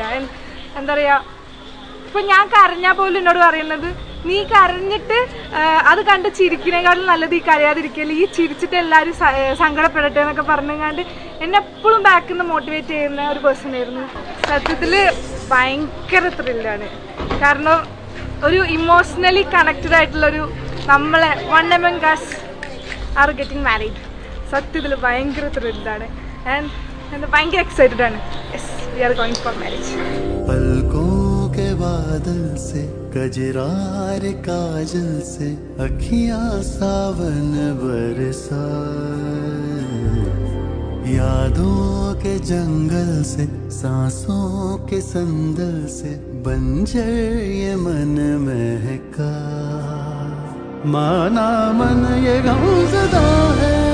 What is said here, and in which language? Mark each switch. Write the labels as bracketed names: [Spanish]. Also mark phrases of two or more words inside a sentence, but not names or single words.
[Malayalam] എന്താ പറയുക, ഇപ്പം ഞാൻ കരഞ്ഞാൽ പോലും എന്നോട് പറയുന്നത്, നീ കരഞ്ഞിട്ട് അത് കണ്ട് ചിരിക്കുന്നതിനേക്കാളും നല്ലത് ഈ കരയാതിരിക്കല്, ഈ ചിരിച്ചിട്ട് എല്ലാവരും സങ്കടപ്പെടട്ടെ എന്നൊക്കെ പറഞ്ഞുകൊണ്ട് എന്നെ എപ്പോഴും ബാക്കിൽ നിന്ന് മോട്ടിവേറ്റ് ചെയ്യുന്ന ഒരു പേഴ്സൺ ആയിരുന്നു. സത്യത്തിൽ ഭയങ്കര ത്രില്ലാണ്. കാരണം ഒരു [English] emotionally connected [Malayalam] ആയിട്ടുള്ളൊരു നമ്മളെ [English] one among us are getting married. [Malayalam] സത്യത്തിൽ ഭയങ്കര ത്രില്ലാണ്. ആൻഡ് ഭയങ്കര എക്സൈറ്റഡ് ആണ്. യെസ്, [English] we are going for marriage. [Hindi] के बादल से कजरार काजल से अखियां सावन बरसा, यादों के जंगल से सांसों के संदल से बंजर ये मन महका, माना मन ये गमज़दा है,